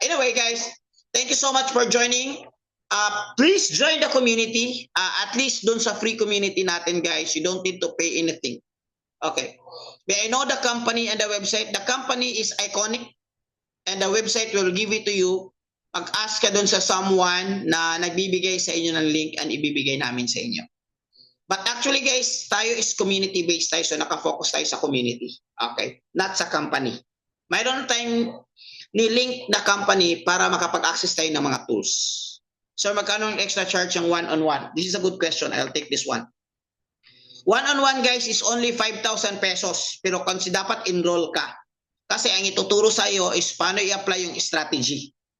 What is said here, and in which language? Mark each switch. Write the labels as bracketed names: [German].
[English] Anyway, guys, thank you so much for joining. Please join the community. At least [Filipino] dun sa [English] free community natin, guys. You don't need to pay anything. Okay. May I know the company and the website. The company is Iconic and the website will give it to you. [Filipino] Mag-ask ka dun sa someone na nagbibigay sa inyo ng link and ibibigay namin sa inyo. [English] But actually guys, [Filipino] tayo [English] is community-based tayo, so nakafocus tayo sa community. Okay? Not sa company. [Filipino] Mayroon tayong ni-link na company para makapag-access tayo ng mga tools. [English] So [Filipino] magkano yung [English] extra charge yung one-on-one? This is a good question. I'll take this one. One-on-one guys is only 5,000 pesos. [Filipino] Pero kasi dapat enroll ka. Kasi ang ituturo sa iyo is paano i-apply yung [English] strategy.